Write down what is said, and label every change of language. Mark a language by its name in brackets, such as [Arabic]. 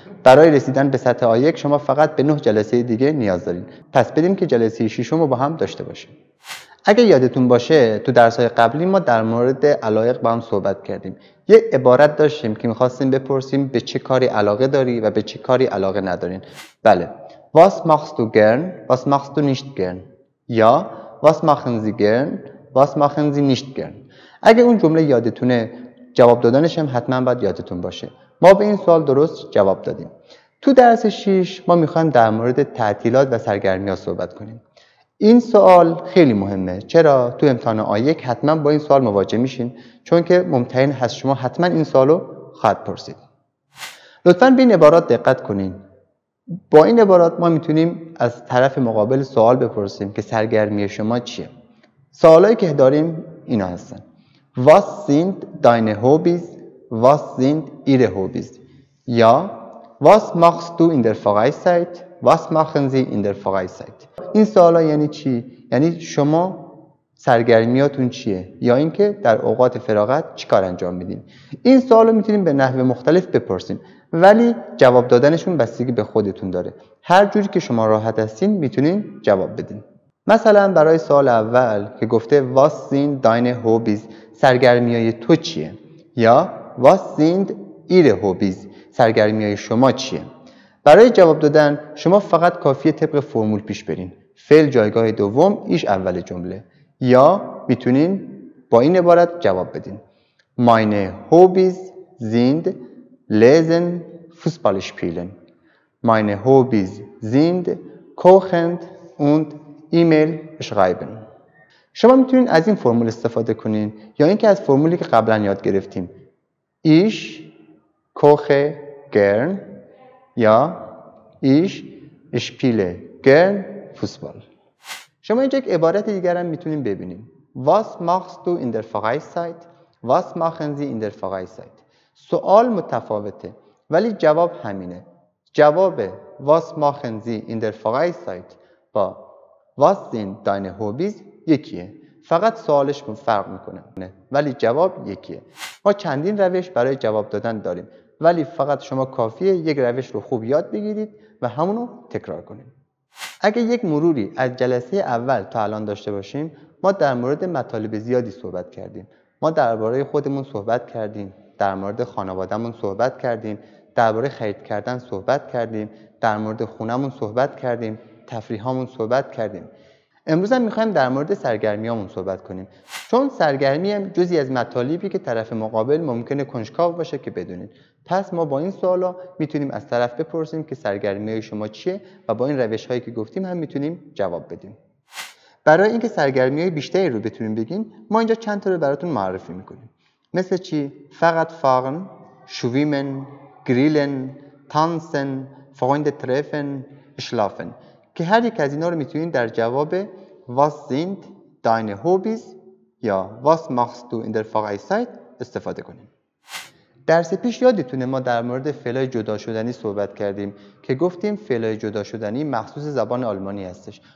[Persian] برای رسیدن به سطح آ1 شما فقط به 9 جلسه دیگه نیاز دارید. پس بریم که جلسه ششم رو با هم داشته باشیم. اگه یادتون باشه تو درس‌های قبلی ما در مورد علایق با هم صحبت کردیم. یه عبارت داشتیم که می‌خواستیم بپرسیم به چه کاری علاقه داری و به چه کاری علاقه ندارین. بله. [German] Was machst du gern? Was machst du nicht gern? [Persian] یا [German] Was machen Sie gern? Was machen Sie nicht gern? [Persian] اگه اون جمله یادتونه جواب دادنش هم حتما باید یادتون باشه. ما به این سوال درست جواب دادیم. تو درس 6 ما میخوایم در مورد تعطیلات و سرگرمی‌ها صحبت کنیم. این سوال خیلی مهمه. چرا؟ تو امتحان آ1 حتما با این سوال مواجه میشین، چون که ممتحن هست شما حتما این سوالو خواهد پرسید. لطفاً به این عبارات دقت کنین. با این عبارات ما میتونیم از طرف مقابل سوال بپرسیم که سرگرمی شما چیه. سوالایی که داریم اینا هستن. [German] Was sind deine Hobbys? Was sind ihre Hobbys? [Persian] یا [German] Was machst du in der Freizeit? Was machen sie in der Freizeit? [Persian] این سوالا یعنی چی؟ یعنی شما سرگرمیاتون چیه؟ یا اینکه در اوقات فراغت چیکار انجام میدین؟ این سوالا میتونیم به نحو مختلف بپرسیم، ولی جواب دادنشون بستگی به خودتون داره. هر جوری که شما راحت هستین میتونین جواب بدین. مثلا برای سوال اول که گفته [German] Was sind deine Hobbys؟ [Persian] سرگرمیای تو چیه؟ یا [German] Was sind ihre Hobbys؟ [Persian] سرگرمیای شما چیه؟ برای جواب دادن شما فقط کافیه طبق فرمول پیش برین. فعل جایگاه دوم، ایش اول جمله. یا میتونین با این عبارت جواب بدین. [German] Meine Hobbys sind lesen, Fußball spielen. Meine Hobbys sind kochen und E-Mail schreiben. [Persian] شما میتونین از این فرمول استفاده کنین یا اینکه از فرمولی که قبلا یاد گرفتیم. [German] Ich koche gern [Persian] یا [German] Ich spiele gern Fußball. [Persian] شما اینجا یک عبارت دیگر هم میتونین ببینیم. [German] Was machst du in der Freizeit? Was machen sie in der Freizeit? [Persian] سوال متفاوته ولی جواب همینه. جواب [German] Was machen sie in der Freizeit [Persian] با [German] Was sind deine Hobbys [Persian] یکیه. فقط سوالش فرق میکنه ولی جواب یکیه. ما چندین روش برای جواب دادن داریم، ولی فقط شما کافیه یک روش رو خوب یاد بگیرید و همونو تکرار کنید. اگه یک مروری از جلسه اول تا الان داشته باشیم، ما در مورد مطالب زیادی صحبت کردیم. ما درباره خودمون صحبت کردیم، در مورد خانوادهمون صحبت کردیم، درباره خرید کردن صحبت کردیم، در مورد خونمون صحبت کردیم، تفریحامون صحبت کردیم. امروز هم میخوایم در مورد سرگرمیامون صحبت کنیم، چون سرگرمی هم جزئی از مطالبی که طرف مقابل ممکنه کنجکاو باشه که بدونید. پس ما با این سوالا میتونیم از طرف بپرسیم که سرگرمیای شما چیه و با این روش‌هایی که گفتیم هم میتونیم جواب بدیم. برای اینکه سرگرمیای بیشتری رو بتونیم بگیم، ما اینجا چند تا رو براتون معرفی میکنیم. مثل چی؟ فقط [German] fahren, schwimmen, grillen, tanzen, Freunde treffen, schlafen. [Persian] که هر یک از اینا رو میتونید در جواب [German] Was sind deine Hobbys [Persian] یا [German] Was machst du in der Freizeit [Persian] استفاده کنیم. درس پیش یادتونه ما در مورد فعلای جدا شدنی صحبت کردیم که گفتیم فعلای جدا شدنی مخصوص زبان آلمانی هستش.